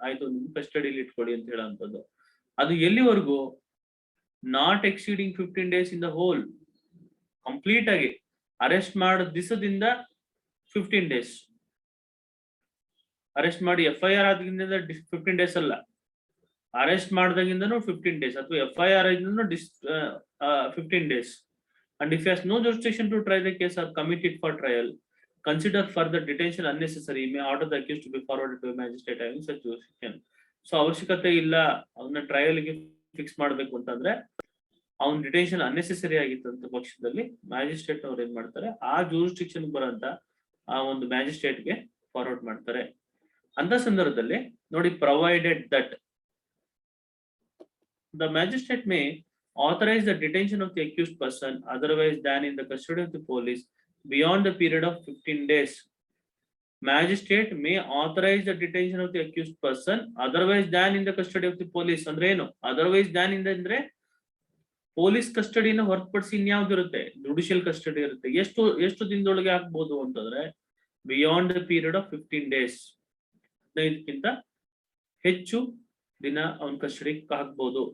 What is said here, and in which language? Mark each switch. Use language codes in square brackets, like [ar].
[kn] ಆಯ್ತು, ನಿಮ್ ಕಸ್ಟಡಿಯಲ್ಲಿ ಇಟ್ಕೊಳ್ಳಿ ಅಂತ ಹೇಳುವಂಥದ್ದು. ಅದು ಎಲ್ಲಿವರೆಗೂ, [en] Not exceeding 15 days in the whole. [kn] Complete ಆಗಿ ಅರೆಸ್ಟ್ ಮಾಡಿದ ದಿವಸದಿಂದ 15 days, ಅರೆಸ್ಟ್ ಮಾಡಿ FIR ಆದ್ರಿಂದ 15 days ಅಲ್ಲ, ಅರೆಸ್ಟ್ ಮಾಡಿದಾಗಿಂದನೂ 15 days, ಅಥವಾ FIR ಆಗಿಂದನೂ 15 days. [en] And if he has no jurisdiction to try the case or commit it for trial, consider further detention unnecessary, may order the accused to be forwarded to a magistrate having such jurisdiction. [kn] So ಅವಶ್ಯಕತೆ ಇಲ್ಲ, ಅವನ್ನ trial ಗೆ fix ಮಾಡ್ಬೇಕು ಅಂತಂದ್ರೆ ಅವ್ನ detention unnecessary ಆಗಿತ್ತಂತ ಪಕ್ಷದಲ್ಲಿ magistrate ಅವ್ರು ಏನ್ ಮಾಡ್ತಾರೆ, ಆ ಜೂರಿಸ್ಡಿಕ್ಷನ್ ಬರೋಂತ ಆ ಒಂದು ಮ್ಯಾಜಿಸ್ಟ್ರೇಟ್ ಗೆ ಫಾರ್ವರ್ಡ್ ಮಾಡ್ತಾರೆ. ಅಂತ ಸಂದರ್ಭದಲ್ಲಿ ನೋಡಿ, [en] Provided that the magistrate may authorize the detention of the accused person otherwise than in the custody of the police beyond the period of 15 days. Magistrate may authorize the detention of the accused person otherwise than in the custody of the police. [kn] ಅಂದ್ರೆ ಏನು [en] otherwise than [kn] ಇಂದ ಅಂದ್ರೆ police ಕಸ್ಟಡಿನ ಹೊರತುಪಡಿಸಿ ಇನ್ಯಾವ್ದು ಇರುತ್ತೆ, judicial custody ಇರುತ್ತೆ. ಎಷ್ಟು ದಿನದೊಳಗೆ ಆಗ್ಬೋದು ಅಂತಂದ್ರೆ [en] beyond the period of 15 days, [kn] 15ಕ್ಕಿಂತ ಹೆಚ್ಚು ದಿನ ಅವನ ಕಸ್ಟಡಿ ಹಾಕ್ಬಹುದು.